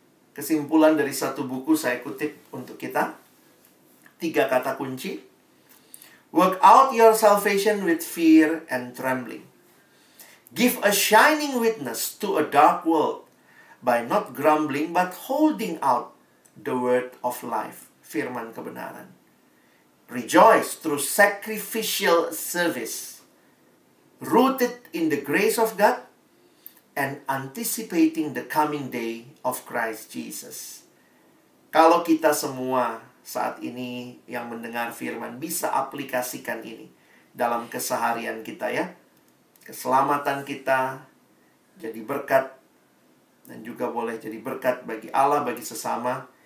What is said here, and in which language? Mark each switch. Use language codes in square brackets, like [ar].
[id] Kesimpulan dari satu buku saya kutip untuk kita. 3 kata kunci. [en] Work out your salvation with fear and trembling. Give a shining witness to a dark world by not grumbling but holding out the word of life. [id] Firman kebenaran. [en] Rejoice through sacrificial service, rooted in the grace of God, and anticipating the coming day of Christ Jesus. [id] Kalau kita semua saat ini yang mendengar firman bisa aplikasikan ini dalam keseharian kita ya. Keselamatan kita jadi berkat dan juga boleh jadi berkat bagi Allah, bagi sesama.